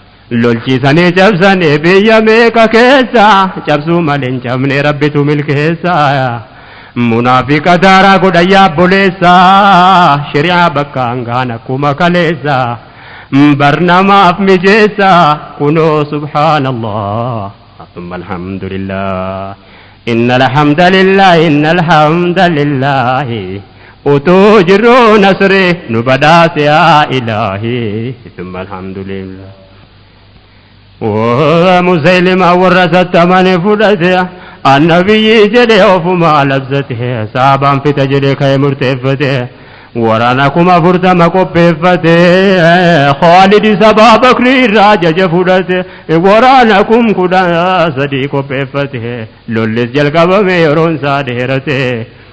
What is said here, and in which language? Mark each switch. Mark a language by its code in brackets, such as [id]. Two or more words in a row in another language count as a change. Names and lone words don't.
[om] Lolchiisanii cabsanii biyya meeqa keessa, cabsuu malee hin cabne Rabbitu milkeessa. Munaafiqa daaraa godha yaa obboleessa, shari'aa bakkaan gaan akkuma kaleessa. Barnamaaf mijeessa, kunoo subhaanallah. [ar] ثم الحمد لله. إن الحمد لله، إن الحمد لله. [om] Utuu jirru nasri nu badhaase [ar] يا إلهي. ثم الحمد لله. [om] Waa Musaylima warra sattamani fudhate, annabiyyi jedhe ofuma labsate, saabaan fita jedhe ka'e murteeffate, waraana kuma afurtama qopheeffate, Khaalid isa Abaa Bakrii irraa jaja fudhate, waraana kum kudha sadii qopheeffate, lollis jalqabame yeroon isaa dheerate.